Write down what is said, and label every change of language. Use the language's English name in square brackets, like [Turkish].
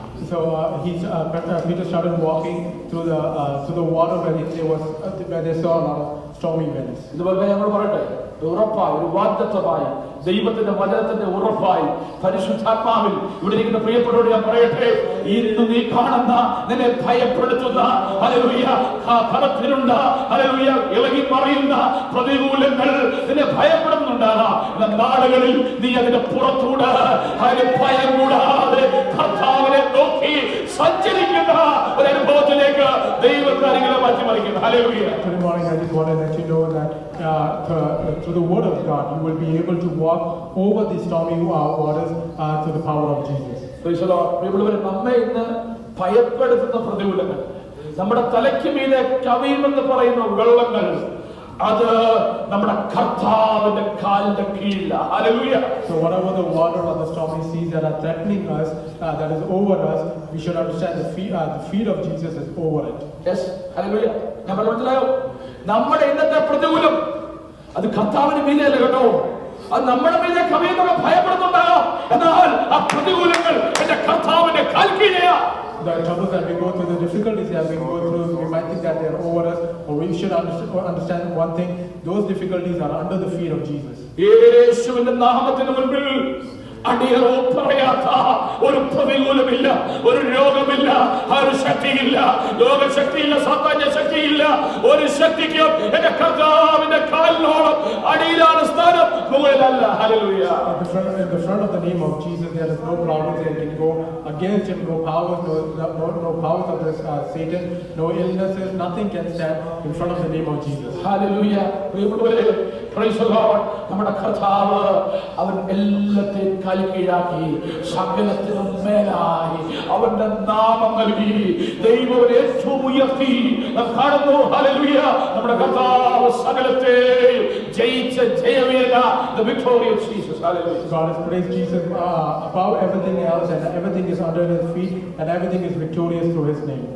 [English] So Peter started walking through the water where they saw a lot of stormy winds. [Malayalam] ഇതുപോലെ ഞങ്ങൾ പറയട്ടെ, ഉറപ്പായി ഒരു വാഗ്ദത്തമായി ദൈവത്തിന്റെ വചനത്തിന്റെ ഉറപ്പായി പരിശുദ്ധാത്മാവിൽ ഇവിടെ ഇരിക്കുന്ന പ്രിയപ്പെട്ടവരോട് ഞാൻ പറയട്ടെ, ഇന്ന് നീ കാണുന്ന നിന്നെ ഭയപ്പെടുത്തുന്ന ഹല്ലേലൂയ കടത്തിലുണ്ട ഹല്ലേലൂയ ഇളകി പറയുന്ന പ്രതികൂലങ്ങൾ നിന്നെ ഭയപ്പെടുന്നുണ്ടാകാം. നാളുകളിൽ നീ അതിന്റെ പുറത്തൂടെ ഭയം കൂടാതെ കർത്താവിനെ നോക്കി സഞ്ചരിക്കുന്ന ഒരു അനുഭവത്തിലേക്ക് ദൈവകാര്യങ്ങളെ മാറ്റിമറിക്കുന്നു. Hallelujah. [English] Good morning. I just want to let you know that through the word of God you will be able to walk over the stormy waters through the power of Jesus. [Malayalam] നമ്മെ ഇന്ന് ഭയപ്പെടുത്തുന്ന പ്രതികൂലങ്ങൾ, നമ്മുടെ തലയ്ക്ക് മീതെ കവിയുമെന്ന് പറയുന്ന വെള്ളങ്ങൾ, അത് നമ്മുടെ കർത്താവിന്റെ കാലിന്റെ കീഴില. Hallelujah. [English] So whatever the water or the stormy seas that are threatening us, that is over us, we should understand the feet of Jesus is over it. Yes. [Malayalam] Hallelujah. ഞാൻ മനസ്സിലായോ? നമ്മുടെ ഇന്നത്തെ പ്രതികൂലം അത് കർത്താവിന് മീതെയല്ല കേട്ടോ, അത് നമ്മുടെ മീതെ കവിയുന്നവരെ ഭയപ്പെടുന്നുണ്ടാകാം. എന്നാൽ ആ പ്രതികൂലങ്ങൾ എന്റെ കർത്താവിന്റെ കാൽക്കീഴയാ. [English] The troubles that we go through, the difficulties that we go through, we might think that they are over us, or we should understand one thing: those difficulties are under the feet of Jesus. [Malayalam] യേശുവിന്റെ നാമത്തിന് മുൻപിൽ അടിയറോ പറയാത്ത ഒരു പ്രതികൂലമില്ല, ഒരു രോഗമില്ല, ആ ഒരു ശക്തിയില്ല, ലോകശക്തിയില്ല, സാത്താന്യ ശക്തിയില്ല, ഒരു ശക്തിക്കും എന്റെ കർത്താവിന്റെ കാലിനോളം അടിയിലാണ് സ്ഥാനം, മുകളിലല്ല. Hallelujah. [English] In the front of the name of Jesus, there is no problems that can go against him, no powers, no powers of this Satan, no illnesses, nothing can stand in front of the name of Jesus. Hallelujah. Praise the Lord. [Malayalam] നമ്മുടെ കർത്താവ് അവൻ എല്ലാത്തെയും കാലിക്കീഴാക്കി സകലത്തിനും മേലായി അവന്റെ നാമം നൽകി ദൈവം ഏറ്റവും ഉയർത്തി നാം കാണുന്നു. ഹല്ലേലൂയ. നമ്മുടെ കർത്താവ് സകലത്തെയും ജയിച്ച ജയവീര, [English] the victorious Jesus. Hallelujah. God has praised Jesus above everything else, and everything is under his feet, and everything is victorious through his name.